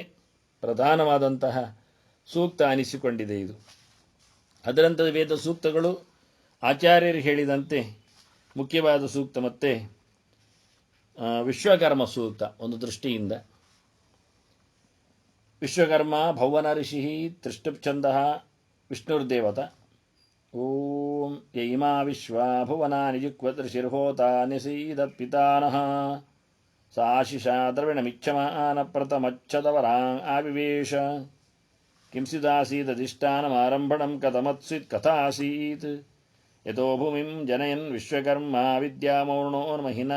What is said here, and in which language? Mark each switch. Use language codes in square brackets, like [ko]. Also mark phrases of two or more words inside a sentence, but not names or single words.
[kn] ಪ್ರಧಾನವಾದಂತಹ ಸೂಕ್ತ ಅನಿಸಿಕೊಂಡಿದೆ ಇದು. ಅದರಂತೆ ವೇದ ಸೂಕ್ತಗಳು ಆಚಾರ್ಯರು ಹೇಳಿದಂತೆ ಮುಖ್ಯವಾದ ಸೂಕ್ತ ಮತ್ತೆ ವಿಶ್ವಕರ್ಮ ಸೂಕ್ತ ಒಂದು ದೃಷ್ಟಿಯಿಂದ. [sa] ವಿಶ್ವಕರ್ಮ ಭೌವನ ಋಷಿ ತ್ರಿಷ್ಟುಪ್ಛಂದ ವಿಷ್ಣುರ್ದೇವತ. ಓಂ ಯೈಮಾ ವಿಶ್ವಾ ಭುವನಾನಿ ಜುಕ್ವತ್ ಋಷಿರ್ಹೋತಾ ನಿಸೀದ ಪಿತಾನಃ ಸಾಶಿಷಾ ದ್ರವಿಣಮಿಚ್ಛಮಾನ ಪ್ರಥಮಚ್ಛದವರಾಂ ಆವಿವೇಶ ಕಿಂಸಿದಾಸೀದಧಿಷ್ಠಾನಮಾರಂಭಣಂ ಕಥಮತ್ಸಿತ್ ಕಥಾಸೀತ್ ಯತೋ ಭೂಮಿಂ ಜನಯನ್ ವಿಶ್ವಕರ್ಮ ವಿದ್ಯಾಮೌರ್ಣೋನ್ಮಹಿನಾ